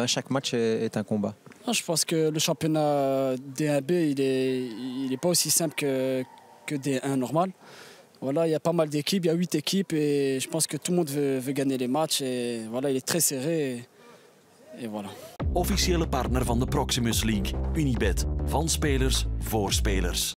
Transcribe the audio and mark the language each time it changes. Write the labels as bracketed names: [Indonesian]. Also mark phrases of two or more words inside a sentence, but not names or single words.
[French] Chaque match est un combat. Non, je pense que le championnat D1B, il est pas aussi simple que D1 normal. Voilà, il y a pas mal d'équipes, il y a 8 équipes et je pense que tout le monde veut gagner les matchs. Et voilà, il est très serré et voilà. [Dutch] Officiële partner van de Proximus League, Unibet. Van spelers voor spelers.